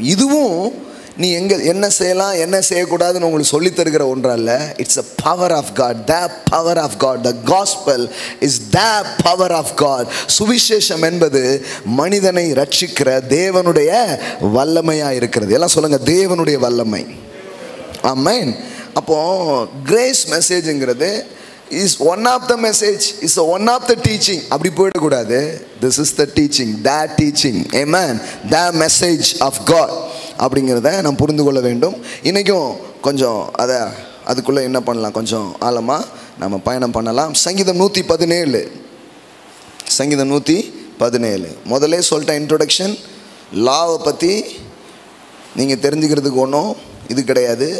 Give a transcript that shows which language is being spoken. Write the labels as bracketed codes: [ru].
[ta] இதுவும் நீ என்ன செய்யலாம் என்ன செய்யக்கூடாதுன்னு உங்களுக்கு சொல்லித் தருகிற ஒன்றல்ல. [en] It's a power of God. The power of God. The gospel is the power of God. [ta] சுவிசேஷம் என்பது மனிதனை ரட்சிக்கிற தேவனுடைய வல்லமையாக இருக்கிறது. எல்லாம் சொல்லுங்க, தேவனுடைய வல்லமை. ஆமென். அப்போ grace மெசேஜ்ங்கிறது [en] is one of the message, is one of the teaching. [ta] அப்படி போயிடக்கூடாது. [en] This is the teaching, that teaching. Amen. The message of God [ta] அப்படிங்கிறத நாம் புரிந்து கொள்ள வேண்டும். இன்றைக்கும் கொஞ்சம் அதுக்குள்ளே என்ன பண்ணலாம், கொஞ்சம் ஆழமாக நம்ம பயணம் பண்ணலாம். சங்கீதம் 117. சங்கீதம் 117. முதலே சொல்லிட்டேன் இன்ட்ரோடக்ஷன். லாவை பற்றி நீங்கள் தெரிஞ்சுக்கிறதுக்கு ஒன்றும் இது கிடையாது.